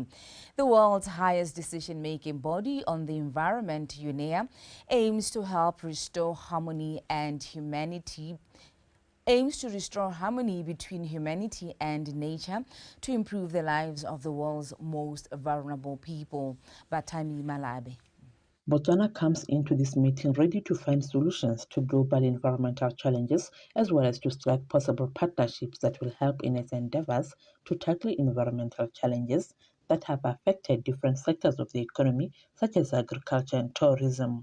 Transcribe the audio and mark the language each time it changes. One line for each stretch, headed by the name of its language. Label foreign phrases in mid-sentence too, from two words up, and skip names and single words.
English: The world's highest decision-making body on the environment, UNEA, aims to restore harmony between humanity and nature to improve the lives of the world's most vulnerable people. Batami Malabe. Botswana comes into this meeting ready to find solutions to global environmental challenges, as well as to strike possible partnerships that will help in its endeavors to tackle environmental challenges that have affected different sectors of the economy, such as agriculture and tourism.